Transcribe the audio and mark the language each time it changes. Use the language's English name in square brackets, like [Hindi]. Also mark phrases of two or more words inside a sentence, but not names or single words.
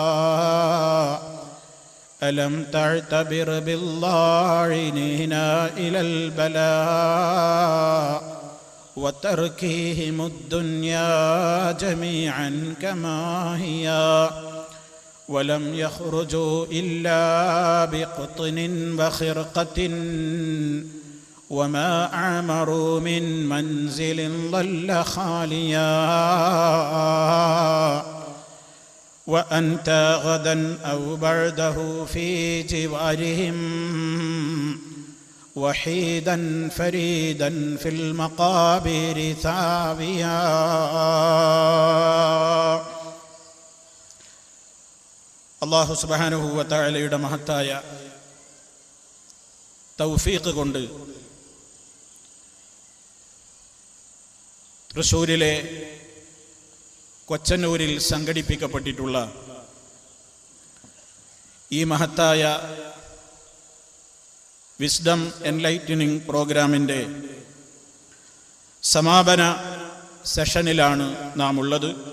[Arabic] ألم تعتبر بالضاعنين إلى البلاء وتركهم الدنيا جميعا كما هي ولم يخرجوا إلا بقطن وخرقة وما أعمروا من منزل ظل خاليا. وأنت غدا أو بعده في جوارهم وحيدا فريدا في المقابر ثاويا. [Malayalam] അല്ലാഹു [Arabic] سبحانه وتعالى [Malayalam] മഹത്തായ തൗഫീഖ് കൊണ്ട് തൃശ്ശൂരിലെ കൊച്ചന്നൂരിൽ സംഘടിപ്പിക്കപ്പെട്ടിട്ടുള്ള ഈ മഹത്തായ വിസ്ഡം എൻലൈറ്റനിങ് പ്രോഗ്രാമിൻ്റെ സമാപന സെഷനിലാണ് നാം ഉള്ളത്.